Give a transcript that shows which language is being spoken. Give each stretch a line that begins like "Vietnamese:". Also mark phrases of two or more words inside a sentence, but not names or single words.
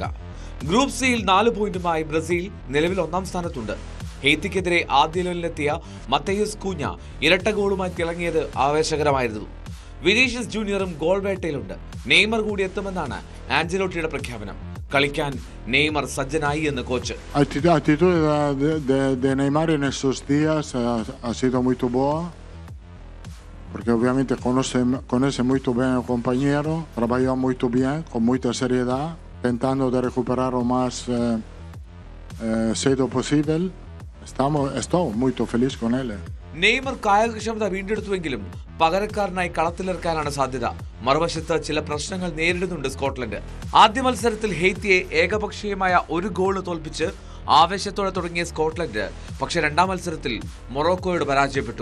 Malayalam: ഗ്രൂപ്പ് സിയിൽ 4 പോയിന്റുമായി ബ്രസീൽ നിലവിൽ 1-ാം സ്ഥാനത്തുണ്ട്. ഹെയ്ത്തിക്കെതിരെ ആദ്യ ലെവലിലെത്തിയ മത്തയൂസ് കൂഞ്ഞ ഇരട്ട ഗോളുമായി തിളങ്ങിയത് ആവേശകരമായിരുന്നു. വിനീഷ്യസ് ജൂനിയറും ഗോൾ വേട്ടയിലുണ്ട്. നെയ്മർ കൂടി എത്തുമെന്നാണ് ആഞ്ചലോട്ടിയുടെ പ്രഖ്യാപനം. കളിക്കാൻ നെയ്മർ സജ്ജനായി എന്ന് കോച്ച്.
Spanish: Attitudine de Neymar en estos días ha sido muy boa, porque obviamente conoce muy bien el compañero, trabajó muy bien, con mucha seriedad, tentando de recuperar lo más cedo posible. Estoy muy feliz con él.
Malayalam: നെയ്മർ കായികക്ഷമത വീണ്ടെടുത്തുവെങ്കിലും പകരക്കാരനായി കളത്തിലിറക്കാനാണ് സാധ്യത. മറുവശത്ത് ചില പ്രശ്നങ്ങൾ നേരിടുന്നുണ്ട് സ്കോട്ട്ലൻഡ്. ആദ്യ മത്സരത്തിൽ ഹെയ്ത്തിയെ ഏകപക്ഷീയമായ 1 ഗോൾ തോൽപ്പിച്ച് ആവേശത്തോടെ തുടങ്ങിയ സ്കോട്ട്ലൻഡ് പക്ഷേ 2-ാം മത്സരത്തിൽ മൊറോക്കോയോട് പരാജയപ്പെട്ടു.